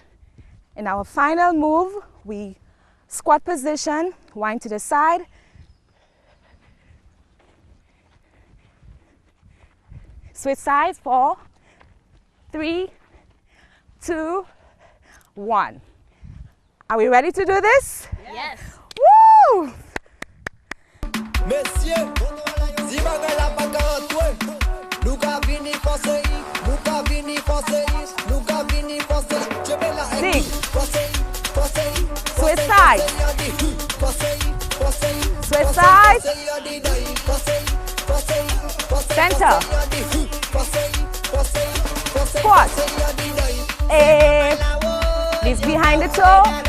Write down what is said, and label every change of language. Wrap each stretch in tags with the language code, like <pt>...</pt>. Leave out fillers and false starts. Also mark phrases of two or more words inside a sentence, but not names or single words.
<en>In our final move, we squat position, wind to the side, switch sides, 4, 3, 2, 1. Are we ready to do this? Yes. Woo!</en> <gcf>Messieurs, si bagay la pa ka antwe, nou ka vini force, nou ka vini force, nou ka vini force, jebe la</gcf> <en>Dig. force, Switch side. Switch side. Center. Squat. Knees behind the toe.</en>